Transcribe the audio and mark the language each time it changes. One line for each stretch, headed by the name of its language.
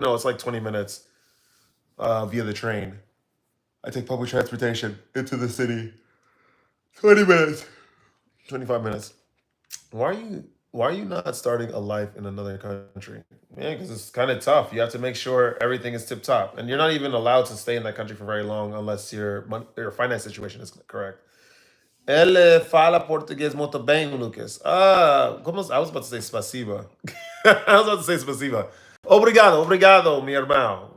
English: No, it's like 20 minutes via the train. I take public transportation into the city. 20 minutes. 25 minutes. Why are you not starting a life in another country? Yeah, because it's kind of tough. You have to make sure everything is tip top, and you're not even allowed to stay in that country for very long unless your finance situation is correct.
Portuguese: Ele fala português muito bem, Lucas.
English: I was about to say spasiba. I was about to say spasiba.
Portuguese: Obrigado, obrigado, mi irmão.